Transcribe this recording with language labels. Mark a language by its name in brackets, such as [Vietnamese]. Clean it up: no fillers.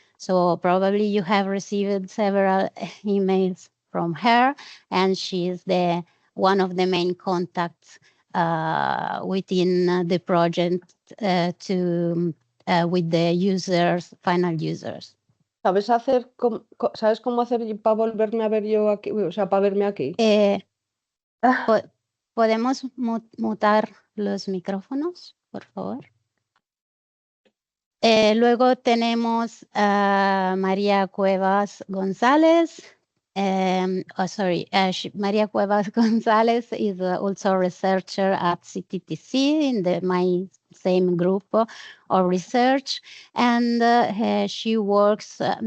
[English] So probably you have received several emails from her, and she is one of the main contacts within the project with the users, final users. [Spanish] ¿Sabes cómo hacer para volverme a ver yo aquí? O sea, para verme aquí. ¿Podemos mutar los micrófonos, por favor? Luego tenemos a María Cuevas González. [English] María Cuevas González is also a researcher at CTTC in my same group of research, and she works